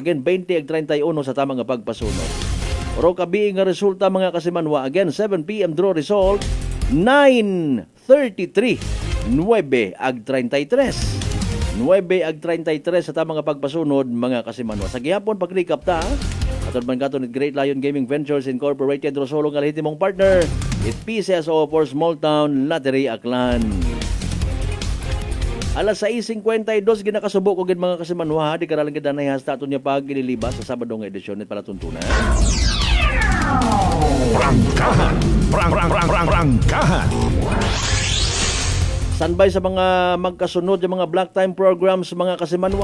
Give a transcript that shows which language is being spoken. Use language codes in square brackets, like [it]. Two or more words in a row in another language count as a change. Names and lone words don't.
[akl] Again, 20 ag 31 sa tamang nga pagpasunod. Pero kabi nga resulta mga kasimanwa. [en] Again, 7 p.m. draw result 9-33. [akl] 9 ag 33. 9 ag 33 sa tamang pagpasunod mga kasimanwa. Sa gihapon pag-recap ta, atod man katon ni Great Lion Gaming Ventures Incorporated Rosolo nga lehitimong partner, it PCSO for Small Town Lottery Aklan. Alas 6:52 ginakasubo ko gid mga kasimanwa, di karalang gid na hasta aton nya pag-ililibas sa Sabado nga edisyon nit palatuntunan. Prangkahan. Prangkahan. Standby sa mga magkasunod yung mga [en] black time programs [akl] mga kasimanwa.